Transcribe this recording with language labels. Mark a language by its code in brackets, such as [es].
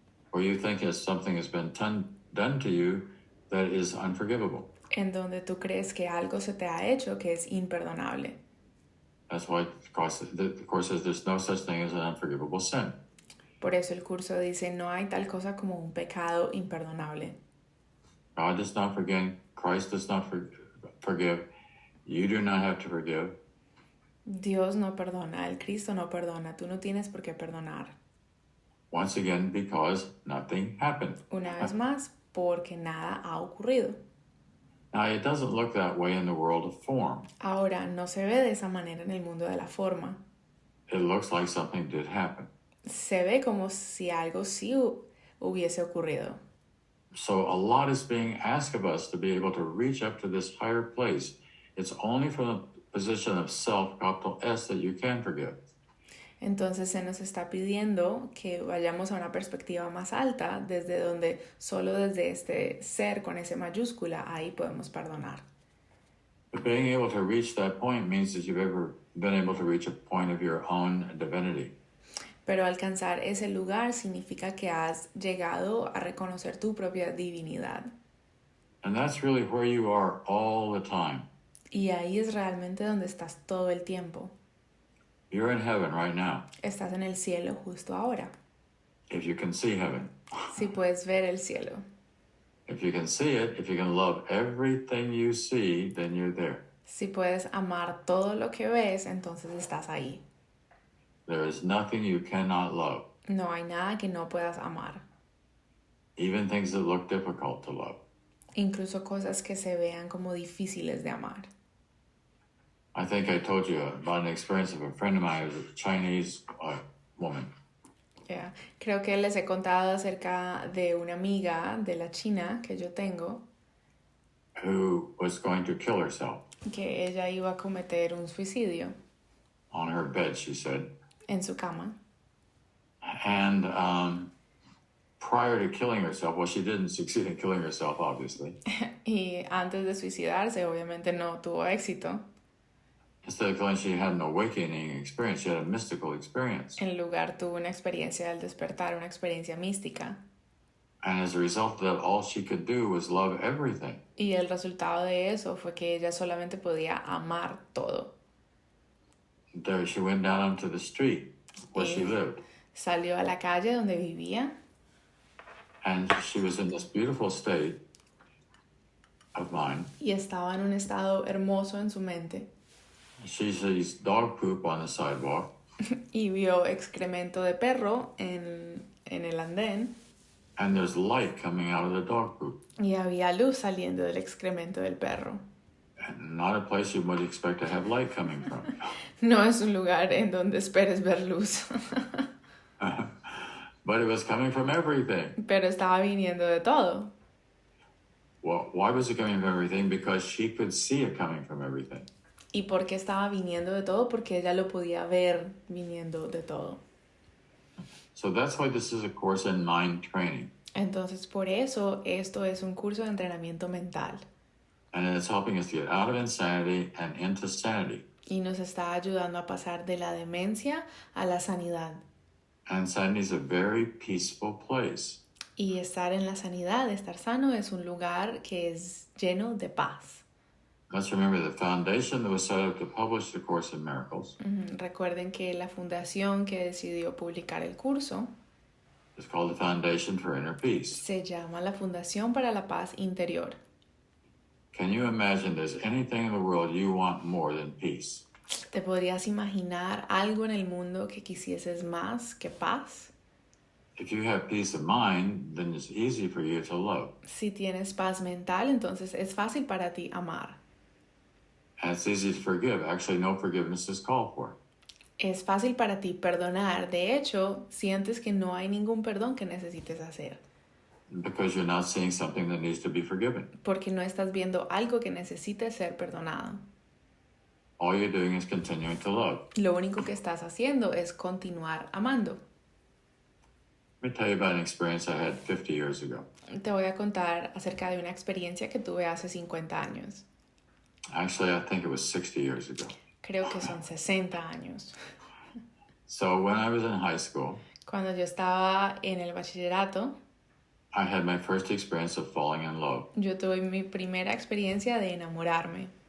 [en] where you think as something has been done to you that is unforgivable. [es] en donde tú crees que algo se te ha hecho que es imperdonable. [en] That's why the Course says there's no such thing as an unforgivable sin. [es] Por eso el curso dice, no hay tal cosa como un pecado imperdonable. [en] God does not forgive. Christ does not forgive. You do not have to forgive. [es] Dios no perdona, el Cristo no perdona, tú no tienes por qué perdonar. [en] Once again, because nothing happened. [es] Una vez más, porque nada ha ocurrido. [en] Now, it doesn't look that way in the world of form. [es] Ahora, no se ve de esa manera en el mundo de la forma. [en] It looks like something did happen. [es] Se ve como si algo sí hubiese ocurrido. [en] So a lot is being asked of us to be able to reach up to this higher place. It's only from the position of self, capital S, that you can forgive. [es] Entonces se nos está pidiendo que vayamos a una perspectiva más alta, desde donde solo desde este ser con S mayúscula, ahí podemos perdonar. [en] But being able to reach that point means that you've ever been able to reach a point of your own divinity. [es] Pero alcanzar ese lugar significa que has llegado a reconocer tu propia divinidad. [en] And that's really where you are all the time. [es] Y ahí es realmente donde estás todo el tiempo. [en] You're in heaven right now, [es] Estás en el cielo justo ahora. [en] if you can see heaven. [es] Si puedes ver el cielo. [en] If you can see it, if you can love everything you see, then you're there. [es] Si puedes amar todo lo que ves, entonces estás ahí. [en] There is nothing you cannot love, [es] No hay nada que no puedas amar. [en] even things that look difficult to love. [es] Incluso cosas que se vean como difíciles de amar. [en] I think I told you about an experience of a friend of mine who was a Chinese woman. Yeah. [es] Creo que les he contado acerca de una amiga de la China que yo tengo, [en] Who was going to kill herself [es] que ella iba a cometer un suicidio [en] on her bed, she said. [es] en su cama. [en] And prior to killing herself, well, she didn't succeed in killing herself, obviously. [es] Y antes de suicidarse, obviamente no tuvo éxito. [en] Instead of killing, she had an awakening experience. She had a mystical experience. [es] En lugar tuvo una experiencia del despertar, una experiencia mística. [en] And as a result of that, all she could do was love everything. [es] Y el resultado de eso fue que ella solamente podía amar todo. [en] there she went down onto the street where she lived. [es] Salió a la calle donde vivía. [en] And she was in this beautiful state of mind. [es] Y estaba en un estado hermoso en su mente. [en] She sees dog poop on the sidewalk. [es] Y vio excremento de perro en el andén. [en] And there's light coming out of the dog poop. [es] Y había luz saliendo del excremento del perro. [en] And not a place you would expect to have light coming from. [es] No es un lugar en donde esperes ver luz. [en] But it was coming from everything. [es] Pero estaba viniendo de todo. [en] Well, why was it coming from everything? Because she could see it coming from everything. [es] ¿Y por qué estaba viniendo de todo? Porque ella lo podía ver viniendo de todo. [en] So that's why this is a course in mind training. [es] Entonces, por eso, esto es un curso de entrenamiento mental. [en] And it's helping us to get out of insanity and into sanity. [es] Y nos está ayudando a pasar de la demencia a la sanidad. [en] And sanity is a very peaceful place. [es] Y estar en la sanidad, estar sano, es un lugar que es lleno de paz. [en] Let's remember the foundation that was set up to publish the Course in Miracles [es] Recuerden que la fundación que decidió publicar el curso [en] is called the Foundation for Inner Peace. [es] se llama la Fundación para la Paz Interior. [en] Can you imagine there's anything in the world you want more than peace? [es] ¿Te podrías imaginar algo en el mundo que quisieses más que paz? [en] If you have peace of mind, then it's easy for you to love. [es] Si tienes paz mental, entonces es fácil para ti amar. [en] And it's easy to forgive. Actually, no forgiveness is called for. [es] Es fácil para ti perdonar. De hecho, sientes que no hay ningún perdón que necesites hacer. [en] Because you're not seeing something that needs to be forgiven. [es] Porque no estás viendo algo que necesite ser perdonado. [en] All you're doing is continuing to love. [es] Lo único que estás haciendo es continuar amando. [en] Let me tell you about an experience I had 50 years ago. [es] Te voy a contar acerca de una experiencia que tuve hace 50 años. [en] Actually, I think it was 60 years ago. [es] Creo que son 60 años. [en] So when I was in high school, [es] Cuando yo estaba en el bachillerato, [en] I had my first experience of falling in love [es] yo tuve mi primera experiencia de enamorarme